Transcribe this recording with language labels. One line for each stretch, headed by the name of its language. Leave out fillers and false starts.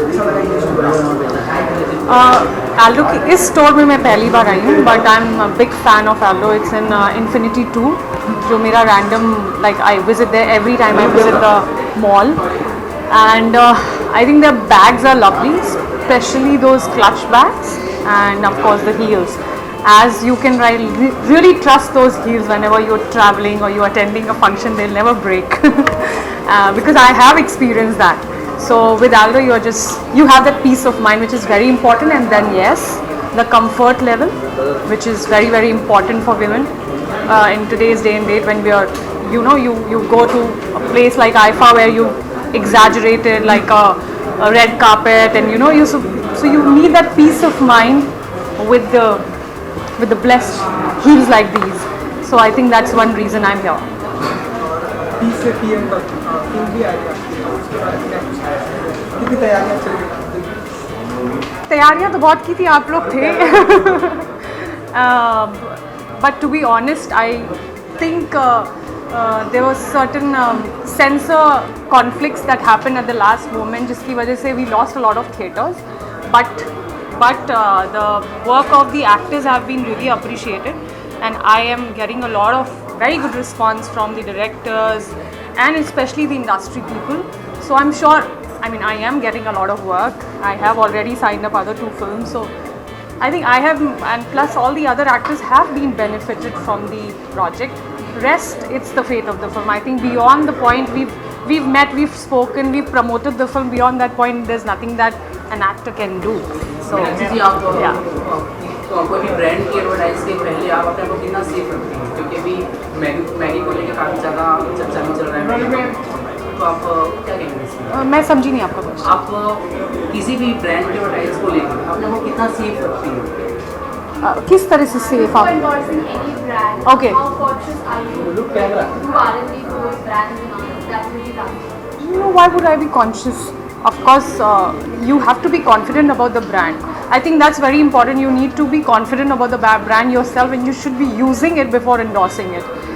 Hindi: Aldo की इस store में मैं पहली बार आई हूँ,
English: But I am big fan of Aldo. It's in infinity 2,
Hindi: जो मेरा
English: Random, like I visit there every time I visit the mall. And I think their bags are lovely, specially those clutch bags and of course the heels. As you can really trust those heels whenever you're traveling or you're attending a function, they'll never break. Because I have experienced that. So with Aldo, you have that peace of mind, which is very important. And then yes, the comfort level, which is very, very important for women in today's day and date, when we are, you know, you go to a place like IFA where you exaggerated like a red carpet, and you know, so you need that peace of mind with the blessed heels like these. So I think that's one reason I'm here.
Hindi: तैयारियां तो बहुत की थी, आप लोग थे.
English: But to be honest, I think there was certain censor conflicts that happened at the last moment,
Hindi: जिसकी वजह से
English: we lost a lot of theatres. But the work of the actors have been really appreciated, and I am getting a lot of very good response from the directors and especially the industry people. So I'm sure, I mean, I am getting a lot of work. I have already signed up other 2 films, so I think I have, and plus all the other actors have been benefited from the project. Rest, it's the fate of the film. I think beyond the point, we've met, we've spoken, we've promoted the film. Beyond that point, there's nothing that an actor can do. So
Hindi: आप
English: yeah.
Hindi: तो कोई भी brand की advertise के पहले आप अपने को कितना सेफ रखते हैं, क्योंकि अभी मैगी को लेकर काफ़ी ज़्यादा चर्चा में चल रहा है, तो आप क्या कहेंगे इसमें? मैं समझी नहीं आपका क्वेश्चन. आप किसी भी ब्रांड के एडवर्टाइज को लेकर अपने को कितना सेफ रखती हैं? किस तरह से सेफ आप?
English: endorsing any brand, Okay. how conscious are you to R&D towards brands and all that will be done? No, why would I be conscious? Of course, you have to be confident about the brand. I think that's very important. You need to be confident about the brand yourself, and you should be using it before endorsing it.